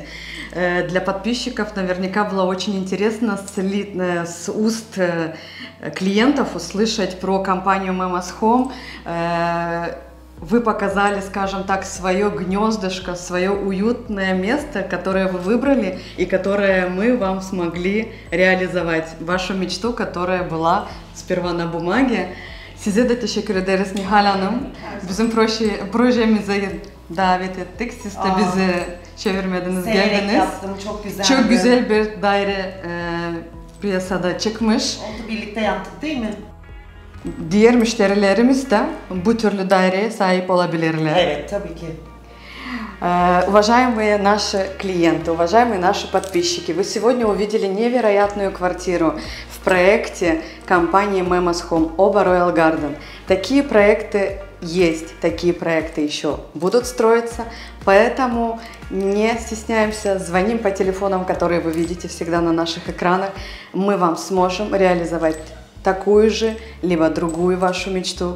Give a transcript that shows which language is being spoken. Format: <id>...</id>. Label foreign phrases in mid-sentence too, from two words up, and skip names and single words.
<ru>Для подписчиков наверняка было очень интересно с уст клиентов услышать про компанию Memas Home. Вы показали, скажем так, свое гнездышко, свое уютное место, которое вы выбрали и которое мы вам смогли реализовать. Вашу mectu, которая была сперва на бумаге.</ru> <tr>Size de teşekkür ederiz Nihal Hanım. Bizim projemize davet ettik. Siz de bizi çevirmediniz, geldiniz. Yaptım, çok güzel. Çok güzel bir daire piyasada çıkmış. Onu birlikte yaptık değil mi? Diğer müşterilerimiz de bu türlü daireye sahip olabilirler. Evet, tabii ki.</tr> <ru>Уважаемые наши клиенты, уважаемые наши подписчики, вы сегодня увидели невероятную квартиру в проекте компании Memas Home Oba Royal Garden. Такие проекты есть, такие проекты еще будут строиться, поэтому не стесняемся, звоним по телефонам, которые вы видите всегда на наших экранах, мы вам сможем реализовать такую же, либо другую вашу мечту.</ru>